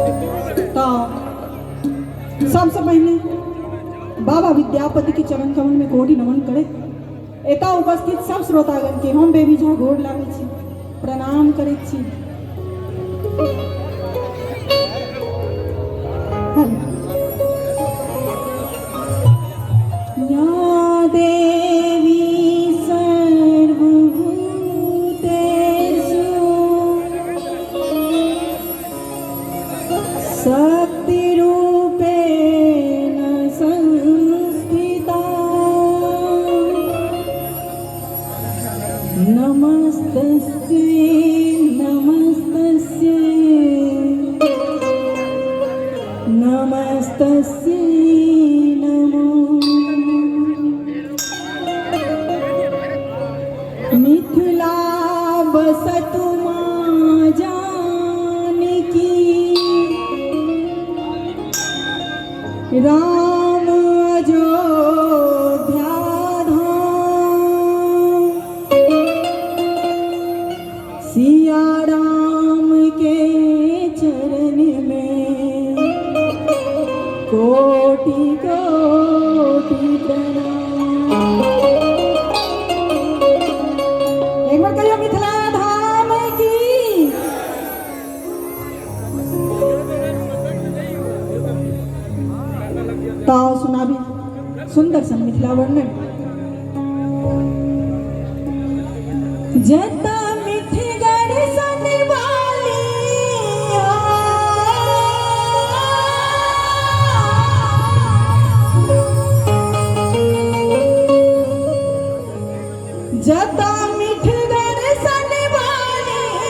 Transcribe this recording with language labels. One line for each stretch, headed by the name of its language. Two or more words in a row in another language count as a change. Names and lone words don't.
Maithili: तो सबसे पहले बाबा विद्यापति के चरण कमल में कोटि नमन करे। एता उपस्थित सब श्रोतागण के हम बेबी झा गोर लागै छी, प्रणाम करै छी।
Sanskrit: या देवी सर्वभूतेषु शक्तिरूपेण संस्थिता नमस्तस्यै नमस्तस्यै नमस्तस्यै नमो।
Maithili: मिथिला बसतु मां जानकी राम अयोध्या धाम। सिया राम के चरण में कोटि कोटि प्रणाम। एक बार कहियो मिथिला धाम की। तो सुनाबी सुंदर सन मिथिला वर्णन। जता मिठगढ़ सन वाली जता मिठगढ़ सन वाली